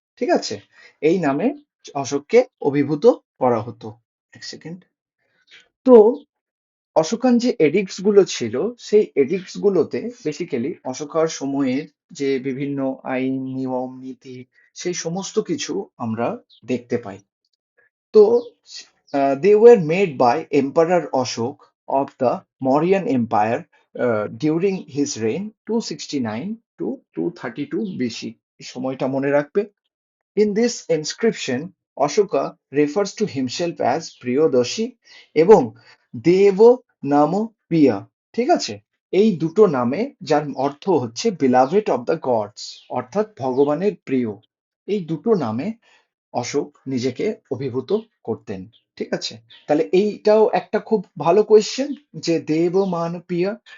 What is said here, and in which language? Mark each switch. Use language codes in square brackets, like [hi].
[bn] ঠিক আছে, এই নামে অশোককে অভিভূত করা হতো। এক সেকেন্ড। তো অশোকান যে এডিক্টস গুলো ছিল, সেই এডিক্টস গুলোতে বেসিক্যালি অশোকার সময়ের যে বিভিন্ন আইন নিয়ম নীতি, সেই সমস্ত কিছু আমরা দেখতে পাই। [en] তো they were made by Emperor Ashok of the Mauryan Empire during his reign 269 to 232 BC। [bn] এই সময়টা মনে রাখবে। [en] In this inscription, Ashoka refers to himself as Priyodashi [bn] এবং দেব নাম পিয়া। ঠিক আছে, এই দুটো নামে, যার অর্থ হচ্ছে [en] beloved of the gods, [bn] অর্থাৎ ভগবানের প্রিয়। এই দুটো নামে অশোক নিজেকে অভিভূত করতেন। ঠিক আছে, তাহলে এইটাও একটা খুব ভালো কোয়েশ্চেন যে দেব মান পিয়া।